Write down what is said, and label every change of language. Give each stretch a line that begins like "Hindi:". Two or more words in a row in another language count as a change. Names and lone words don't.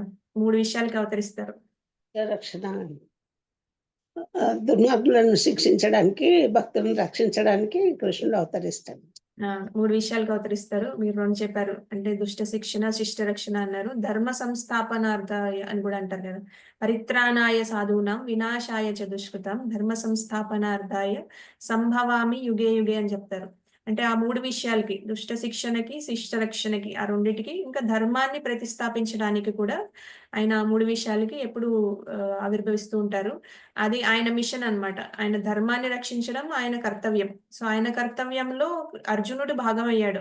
Telugu: 3 విషయాలకి అవతరిస్తారు. రక్షణ దుర్మార్గులను శిక్షించడానికి, భక్తులను రక్షించడానికి కృష్ణుడు అవతరిస్తాడు. 3 విషయాలుగా అవతరిస్తారు. మీరు 2 చెప్పారు. అంటే దుష్ట శిక్షణ, శిష్ట రక్షణ అన్నారు.
Sanskrit: ధర్మ సంస్థాపనార్థాయ
Telugu: అని గూడా అంటారు గదా!
Sanskrit: పరిత్రాణాయ సాధూనాం వినాశాయ చ దుష్కృతాం ధర్మ సంస్థాపనార్థాయ సంభవామి యుగే యుగే
Telugu: అని చెప్తారు. అంటే ఆ 3 విషయాలకి దుష్ట శిక్షణకి, శిష్ట రక్షణకి ఆ రెండిటికి ఇంకా ధర్మాన్ని ప్రతిస్థాపించడానికి కూడా ఆయన 3 విషయాలకి ఎప్పుడూ ఆవిర్భవిస్తూ ఉంటారు. అది ఆయన మిషన్ అన్నమాట. ఆయన ధర్మాన్ని రక్షించడం ఆయన కర్తవ్యం. సో, ఆయన కర్తవ్యంలో అర్జునుడు భాగమయ్యాడు.